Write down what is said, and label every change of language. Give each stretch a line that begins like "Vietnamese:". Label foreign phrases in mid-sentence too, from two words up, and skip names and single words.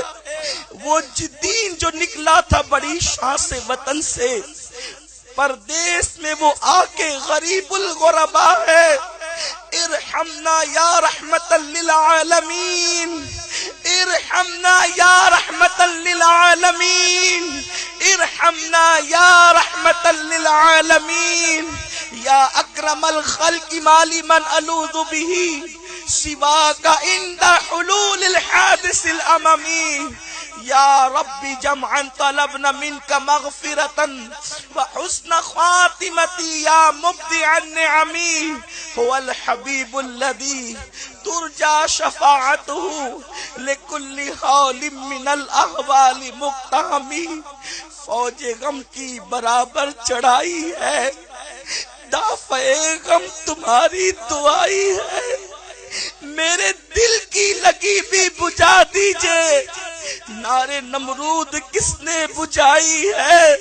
Urdu: وہ دین جو نکلا تھا بڑی شان سے وطن سے، پردیس میں وہ آکے غریب الغربا ہے۔
Arabic: ارحمنا یا رحمت للعالمین، ارحمنا یا رحمت للعالمین، ارحمنا یا رحمت للعالمین۔ یا اکرم الخلق مالی من الوذ به سواک عند حلول الحادث الاممی۔ یا رب جمعا طلبنا منك مغفرة وحسن خاتمتی یا مبدع النعم۔ هو الحبیب الذی ترجى شفاعته لكل حال من الاحوال مقتحم۔
Urdu: فوج غم کی برابر چڑھائی ہے، دافع غم تمہاری دعائی ہے۔ میرے دل کی لگی بھی بجھا دیجئے، نارے نمرود کس نے بجھائی ہے؟